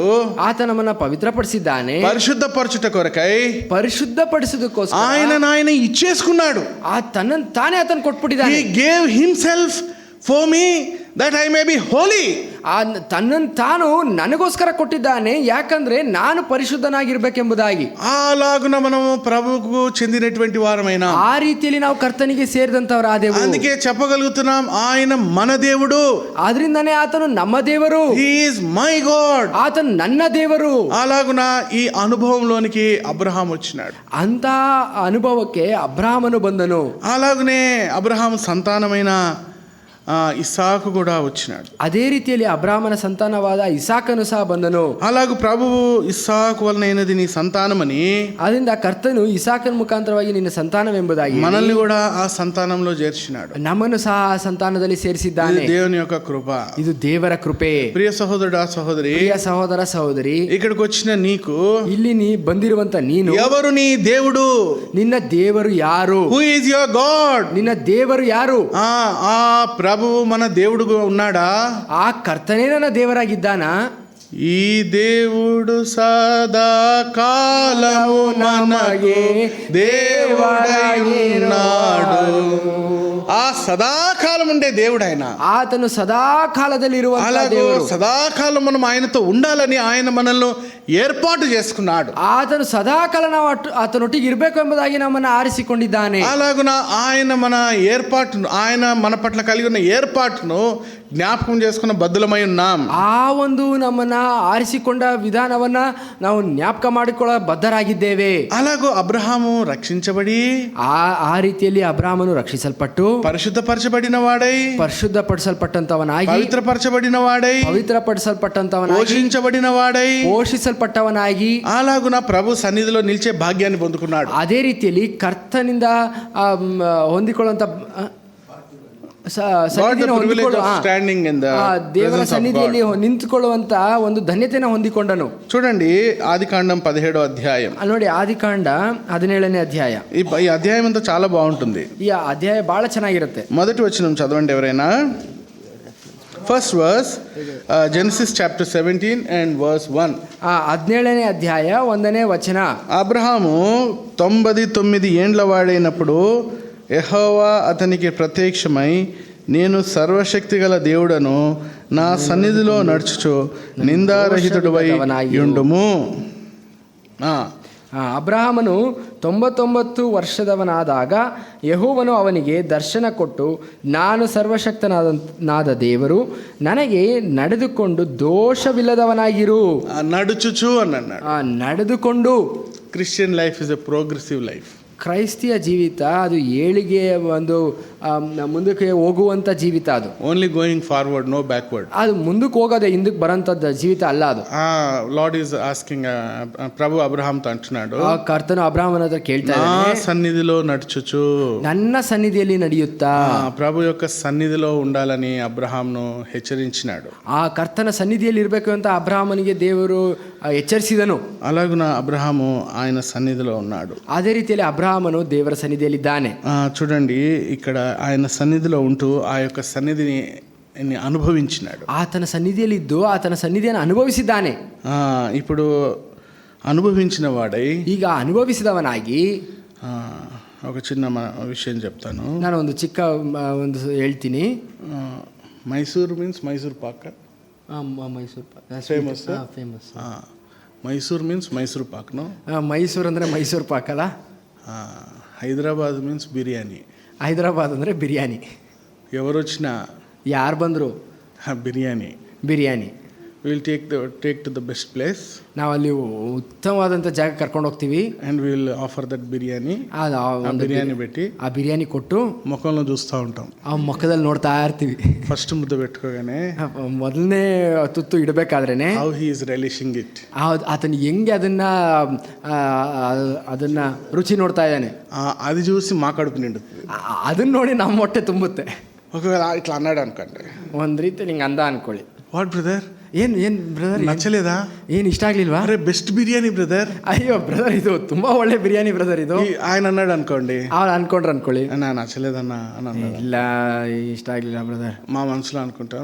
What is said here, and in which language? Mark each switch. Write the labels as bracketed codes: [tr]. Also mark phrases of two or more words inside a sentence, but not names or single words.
[kn] ಆತ ನಮ್ಮನ್ನ ಪವಿತ್ರಪಡಿಸಿದ್ದಾನೆ, [te] పరిశుద్ధపరచుట కొరకై [kn] ಪರಿಶುದ್ಧಪಡಿಸೋದಕ್ಕೋಸ್ಕರ [te] ఆయన ఇచ్చేసుకున్నాడు. [kn] ಆ ತನ್ನನ್ನು ತಾನೇ ಆತನ ಕೊಟ್ಬಿಟ್ಟಿದ್ದಾನೆ. [en] He gave himself for me that I may be holy. [kn] ತನ್ನನ್ನು ತಾನು ನನಗೋಸ್ಕರ ಕೊಟ್ಟಿದ್ದಾನೆ, ಯಾಕಂದ್ರೆ ನಾನು ಪರಿಶುದ್ಧನಾಗಿರ್ಬೇಕೆಂಬುದಾಗಿ. [te] అలాగున మనము ప్రభువుకు చెందినటువంటి వారమైన, [kn] ಆ ರೀತಿಯಲ್ಲಿ ನಾವು ಕರ್ತನಿಗೆ ಸೇರಿದಂತವರಾದೆವು. [te] అందుకే చెప్పగలుగుతున్నాం ఆయన మన దేవుడు. [kn] ಆದ್ರಿಂದಾನೇ ಆತನು ನಮ್ಮ ದೇವರು. [en] He is my God. [kn] ಆತನು ನನ್ನ ದೇವರು. [te] అలాగున ఈ అనుభవంలోనికి అబ్రహాం వచ్చినాడు. [kn] ಅಂತ ಅನುಭವಕ್ಕೆ ಅಬ್ರಹಾಮನು ಬಂದನು. [te] అలాగనే అబ్రహాం సంతానమైన ఇస్సాకు కూడా వచ్చినాడు. [kn] ಅದೇ ರೀತಿಯಲ್ಲಿ ಅಬ್ರಹಾಮನ ಸಂತಾನವಾದ ಇಸಾಕನು ಸಹ ಬಂದನು. [te] అలాగూ ప్రభువు ఇస్సాకు వలనైనది నీ సంతానమని, [kn] ಅದರಿಂದ ಕರ್ತನು ಇಸಾಕನ ಮುಖಾಂತರವಾಗಿ ನಿನ್ನ ಸಂತಾನವೆಂಬುದಾಗಿ [te] మనల్ని కూడా ఆ సంతానంలో చేర్చినాడు. [kn] ನಮ್ಮನ್ನು ಸಹ ಆ ಸಂತಾನದಲ್ಲಿ ಸೇರಿಸಿದ್ದಾನೆ. [te] ఇది దేవుని యొక్క కృప. [kn] ಇದು ದೇವರ ಕೃಪೆ. [te] ప్రియ సహోదరుడా సహోదరి, [kn] ಪ್ರಿಯ ಸಹೋದರ ಸಹೋದರಿ, [te] ఇక్కడికి వచ్చిన నీకు [kn] ಇಲ್ಲಿ ನೀ ಬಂದಿರುವಂತ ನೀನು [te] ఎవరు నీ దేవుడు? [kn] ನಿನ್ನ ದೇವರು ಯಾರು? [en] Who is your God? [kn] ನಿನ್ನ ದೇವರು ಯಾರು? [te] ఆ ప్రభువు మన దేవుడుగా ఉన్నాడా? [kn] ಆ ಕರ್ತನೇ ನನ್ನ ದೇವರಾಗಿದ್ದಾನಾ? [te] ఈ దేవుడు సదా కాలము మనగే దేవుడై ఉన్నాడు. ఆ సదాకాలం ఉండే దేవుడు ఆయన. [kn] ಆತನು ಸದಾ ಕಾಲದಲ್ಲಿ [te] అలాగే సదాకాలం మనం ఆయనతో ఉండాలని ఆయన మనల్ని ఏర్పాటు చేసుకున్నాడు. [kn] ಆತನು ಸದಾಕಾಲ ನಾವು ಆತನೊಟ್ಟಿಗೆ ಇರಬೇಕು ಎಂಬುದಾಗಿ ನಮ್ಮನ್ನು ಆರಿಸಿಕೊಂಡಿದ್ದಾನೆ. [te] అలాగున ఆయన మన ఏర్పాటును, ఆయన మన పట్ల కలిగి ఉన్న ఏర్పాటును జ్ఞాపకం చేసుకున్న బద్దులమై ఉన్నాం. [kn] ಆ ಒಂದು ನಮ್ಮನ್ನ ಆರಿಸಿಕೊಂಡ ವಿಧಾನವನ್ನ ನಾವು ಜ್ಞಾಪಕ ಮಾಡಿಕೊಳ್ಳ ಬದ್ಧರಾಗಿದ್ದೇವೆ. [te] అలాగూ అబ్రహాము రక్షించబడి, [kn] ಆ ರೀತಿಯಲ್ಲಿ ಅಬ್ರಾಮನು ರಕ್ಷಿಸಲ್ಪಟ್ಟು [te] పరిశుద్ధపరచబడిన వాడై, [kn] ಪರಿಶುದ್ಧಪಡಿಸಲ್ಪಟ್ಟಂತವನಾಗಿ, [te] పవిత్రపరచబడిన వాడై, [kn] ಪವಿತ್ರಪಡಿಸಲ್ಪಟ್ಟಂತವನಾಗಿ, [te] పోషించబడిన వాడై, [kn] ಪೋಷಿಸಲ್ಪಟ್ಟವನಾಗಿ, [te] అలాగున ప్రభు సన్నిధిలో నిలిచే భాగ్యాన్ని పొందుకున్నాడు. [kn] ಅದೇ ರೀತಿಯಲ್ಲಿ ಕರ್ತನಿಂದ ಹೊಂದಿಕೊಳ್ಳುವಂತ ದೇವರ ಸನ್ನಿಧಿಯಲ್ಲಿ ನಿಂತುಕೊಳ್ಳುವಂತ ಒಂದು ಧನ್ಯತೆಯನ್ನು ಹೊಂದಿಕೊಂಡನು. [te] చూడండి ఆదికాండం 17వ అధ్యాయం. [kn] ನೋಡಿ ಆದಿಕಾಂಡ 17ನೇ అధ్యాయ. [te] ఈ అధ్యాయం అంతా చాలా బాగుంటుంది. [kn] ಈ ಅಧ್ಯಾಯ ಬಹಳ ಚೆನ್ನಾಗಿರುತ್ತೆ. [te] మొదటి వచనం చదవండి ఎవరైనా. [en] First verse, Genesis chapter 17 and verse 1. [kn] 17ನೇ అధ్యాయ 1ನೇ వచన. [te] అబ్రహాము 99 ఏండ్ల వాడైనప్పుడు యెహోవా అతనికి ప్రత్యక్షమై, నేను సర్వశక్తి గల దేవుడను, నా సన్నిధిలో నడుచుచు నిందారహితుడువై యుండుము. [kn] ಅಬ್ರಹಾಮನು 99 ವರ್ಷದವನಾದಾಗ ಯೆಹೋವನು ಅವನಿಗೆ ದರ್ಶನ ಕೊಟ್ಟು, ನಾನು ಸರ್ವಶಕ್ತನಾದ ದೇವರು, ನನಗೆ ನಡೆದುಕೊಂಡು ದೋಷವಿಲ್ಲದವನಾಗಿರು. [te] నడుచుచు అని అన్నాడు. [kn] ನಡೆದುಕೊಂಡು. [en] Christian life is a progressive life. [kn] ಕ್ರೈಸ್ತಿಯ ಜೀವಿತ ಅದು ಏಳಿಗೆ, ಒಂದು ಮುಂದಕ್ಕೆ ಹೋಗುವಂಥ ಜೀವಿತ. ಅದು [en] Only going forward, no backward. ಅದು [kn] ಮುಂದಕ್ಕೆ ಹೋಗೋದೆ, ಹಿಂದಕ್ಕೆ ಬರೋಂಥದ್ದು ಜೀವಿತ ಅಲ್ಲ ಅದು. [en] Lord is asking, [te] ప్రభు అబ్రహాంతో అంటున్నాడు, [kn] ಕರ್ತನು ಅಬ್ರಹಾಮನ ಹತ್ರ ಕೇಳ್ತಾ ಇದ್ದಾನೆ, [te] నా సన్నిధిలో నడుచుచు, [kn] ನನ್ನ ಸನ್ನಿಧಿಯಲ್ಲಿ ನಡೆಯುತ್ತಾ. [te] ప్రభు యొక్క సన్నిధిలో ఉండాలని అబ్రహాంను హెచ్చరించినాడు. [kn] ಆ ಕರ್ತನ ಸನ್ನಿಧಿಯಲ್ಲಿ ಇರಬೇಕು ಅಂತ ಅಬ್ರಹಾಮನಿಗೆ ದೇವರು ಎಚ್ಚರಿಸಿದನು. [te] అలాగున అబ్రహాము ఆయన సన్నిధిలో ఉన్నాడు. [kn] ಅದೇ ರೀತಿಯಲ್ಲಿ ಅಬ್ರಹಾಮನು ದೇವರ ಸನ್ನಿಧಿಯಲ್ಲಿದ್ದಾನೆ. [te] చూడండి, ఇక్కడ ఆయన సన్నిధిలో ఉంటూ ఆ యొక్క సన్నిధిని అనుభవించినాడు. [kn] ಆತನ ಸನ್ನಿಧಿಯಲ್ಲಿದ್ದು ಆತನ ಸನ್ನಿಧಿಯನ್ನು ಅನುಭವಿಸಿದ್ದಾನೆ. [te] ఇప్పుడు అనుభవించిన వాడై, [kn] ಈಗ ಅನುಭವಿಸಿದವನಾಗಿ, [te] ఒక చిన్న విషయం చెప్తాను. [kn] ನಾನು ಒಂದು ಚಿಕ್ಕ ಒಂದು ಹೇಳ್ತೀನಿ. ಮೈಸೂರು ಮೀನ್ಸ್ ಮೈಸೂರು ಪಾಕ. ಮೈಸೂರು ಪಾಕ್ ಫೇಮಸ್. ಫೇಮಸ್. ಮೈಸೂರು ಮೀನ್ಸ್ ಮೈಸೂರು ಪಾಕ್ನು. ಮೈಸೂರು ಅಂದರೆ ಮೈಸೂರು ಪಾಕ್ ಅಲ್ಲ. [te] హైదరాబాద్ మీన్స్ బిర్యానీ. [kn] ಹೈದರಾಬಾದ್ ಅಂದರೆ ಬಿರಿಯಾನಿ. [te] ఎవరు వచ్చినా, [kn] ಯಾರು ಬಂದರು, [te] బిర్యానీ. [kn] ಬಿರಿಯಾನಿ. [en] Will take to the best place. [kn] ನಾವು ಅಲ್ಲಿ ಉತ್ತಮವಾದಂಥ ಜಾಗ ಕರ್ಕೊಂಡು ಹೋಗ್ತೀವಿ. [en] And will offer that biryani. [te] బిర్యానీ పెట్టి [kn] ಆ ಬಿರಿಯಾನಿ ಕೊಟ್ಟು [te] ముఖంలో చూస్తూ ఉంటాం. [kn] ಆ ಮುಖದಲ್ಲಿ ನೋಡ್ತಾ ಇರ್ತೀವಿ. [te] ఫస్ట్ ముద్దె పెట్టుకోగానే [kn] ಮೊದಲನೇ ತುತ್ತು ಇಡಬೇಕಾದ್ರೇನೆ [en] How he is relishing it, [kn] ಆತನ ಹೆಂಗೆ ಅದನ್ನ ರುಚಿ ನೋಡ್ತಾ ಇದ್ದಾನೆ. [te] అది చూసి మా కడుపు నిండుతుంది. [kn] ಅದನ್ನ ನೋಡಿ ನಮ್ಮ ಹೊಟ್ಟೆ ತುಂಬುತ್ತೆ. [te] ఒకవేళ ఇట్లా అన్నాడు అనుకోండి, [kn] ಒಂದು ರೀತಿ ಹಿಂಗೆ ಅಂದ ಅನ್ಕೊಳ್ಳಿ, [en] What brother [kn] ಏನ್ ಬ್ರದರ್ [te] నచ్చలేదా? [kn] ಏನ್ ಇಷ್ಟ ಆಗ್ಲಿಲ್ವಾ? [te] అరే బెస్ట్ బిర్యానీ బ్రదర్. [kn] ಅಯ್ಯೋ ಬ್ರದರ್, ಇದು ತುಂಬಾ ಒಳ್ಳೆ ಬಿರಿಯಾನಿ ಬ್ರದರ್. ಇದು [te] ఆయన అన్నాడు అనుకోండి, [kn] ಅವ್ರು ಅನ್ಕೊಳ್ಳಿ [te] నా నచ్చలేదన్నా అని అన్నాడు. [kn] ಇಲ್ಲ ಇಷ್ಟ ಆಗ್ಲಿಲ್ಲ ಬ್ರದರ್. [te] మా మనసులో అనుకుంటాం,